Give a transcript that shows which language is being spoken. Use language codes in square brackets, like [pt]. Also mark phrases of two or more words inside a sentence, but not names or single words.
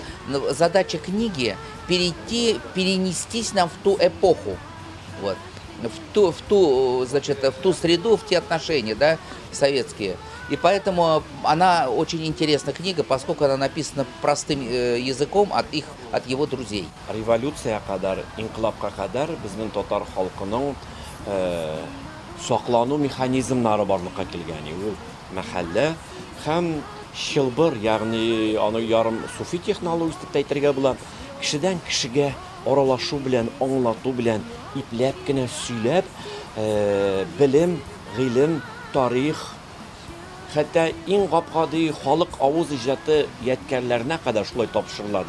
[ru] Задача книги – перенестись нам в ту эпоху, вот, в ту среду, в те отношения, да, советские. И поэтому она очень интересная книга, поскольку она написана простым языком от его друзей. [tt] Революция кадар, инкилабка кадар безнең татар халкының саклану механизмнары барлыкка килгән. Ул мәхәллә һәм шылбыр, ягъни аны ярым суфи технологиясе дип әйтергә була. Кешедән кешегә аралашу белән, аңлату белән, ипләп кенә сөйләп, белем, гыйлем, тарих, хәтта иң гапкады халык авыз иҗаты яткәрләренә кадәр шулай тапшырыладыр.